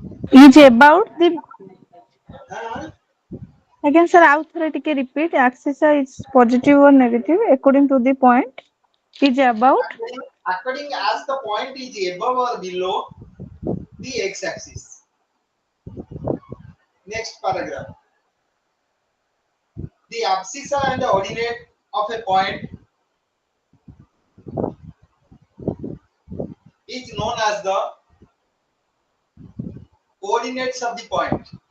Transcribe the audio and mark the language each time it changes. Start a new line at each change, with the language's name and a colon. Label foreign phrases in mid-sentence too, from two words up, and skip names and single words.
English: is about the Huh? again sir
Odia: ଆଉ ଥରେ ଟିକେ
English: repeat axis is positive or negative according to the point is about According as the point is above or below the x-axis. Next paragraph. The abscissa and the ordinate of a point is known as the coordinates of the point.